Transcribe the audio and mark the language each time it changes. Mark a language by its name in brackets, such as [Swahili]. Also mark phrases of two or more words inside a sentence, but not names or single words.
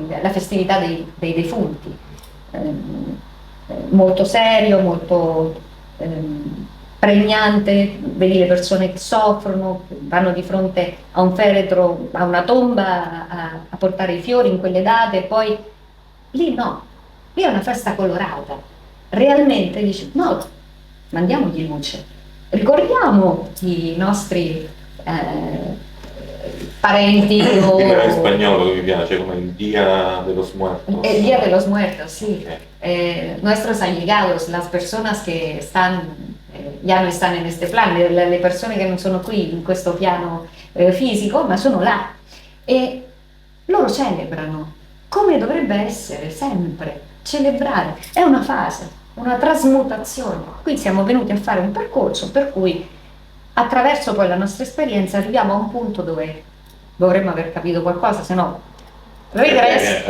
[Italian] La festività dei defunti, molto serio, molto pregnante, vedi le persone che soffrono, vanno di fronte a un feretro, a una tomba, a portare i fiori in quelle date, e poi lì no, lì è una festa colorata. Realmente dici, no, mandiamogli luce, ricordiamo i nostri parenti o... In spagnolo che mi piace, come il Dia de los Muertos. [Spanish] El Día de los Muertos, sí. Nuestros allegados, las personas que están, ya no están en este plan, [Italian] le persone che non sono qui in questo piano fisico, ma sono là. E loro celebrano, come dovrebbe essere sempre, celebrare. È una fase, una trasmutazione. Qui siamo venuti a fare un percorso per cui attraverso poi la nostra esperienza arriviamo a un punto dove dovremmo aver capito qualcosa, se no regresso,